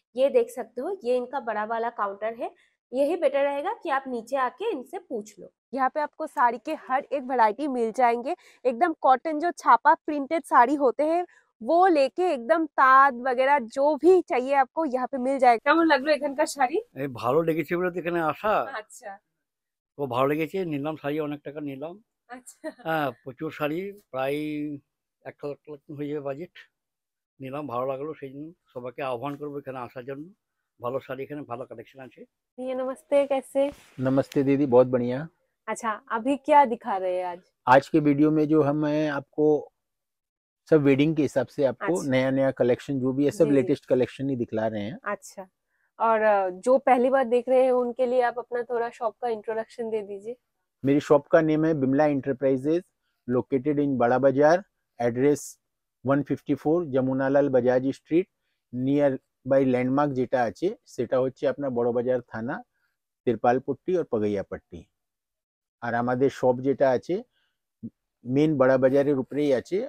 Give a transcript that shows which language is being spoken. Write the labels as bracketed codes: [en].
[hi] ये देख सकते हो, ये इनका बड़ा वाला काउंटर है। यही बेटर रहेगा कि आप नीचे आके इनसे पूछ लो। यहाँ पे आपको साड़ी के हर एक वैरायटी मिल जाएंगे। एकदम कॉटन जो छापा प्रिंटेड साड़ी होते हैं वो लेके एकदम ताद वगैरह जो भी चाहिए आपको यहाँ पे मिल जाएगा। [bn] কেমন লাগলো এখানকার শাড়ি? এই ভালো লেগেছে বলে তো এখানে আসা। আচ্ছা খুব ভালো লেগেছে, নিলাম শাড়ি, অনেক টাকা নিলাম। আচ্ছা হ্যাঁ, প্রচুর শাড়ি, প্রায় 1 লাখ হয়ে যাবে বাজেট। নিলাম, ভালো লাগলো, সেই জন্য সবাইকে আহ্বান করবো এখানে আসার জন্য। ভালো শাড়ি, এখানে ভালো কালেকশন আছে। [hi] ये नमस्ते, कैसे? नमस्ते दीदी, बहुत बढ़िया। अच्छा, अभी क्या दिखा रहे हैं आज? आज के वीडियो में जो हम आपको सब वेडिंग के हिसाब से आपको अच्छा। नया नया कलेक्शन जो भी है सब जी, जी। लेटेस्ट कलेक्शन ही दिखला रहे हैं। अच्छा, और जो पहली बार देख रहे हैं उनके लिए आप अपना थोड़ा शॉप का इंट्रोडक्शन दे दीजिए। मेरी शॉप का नेम है बिमला एंटरप्राइजेज, लोकेटेड इन बड़ा बाजार, address 154 [bn] Jamunalal Bajaj street, near by landmark যেটা আছে সেটা হচ্ছে আপনার বড় বাজার থানা, তিরপালপট্টি और পগাইয়াপট্টি। আর আমাদের শপ যেটা আছে মেন বড় বাজারের উপরেই আছে।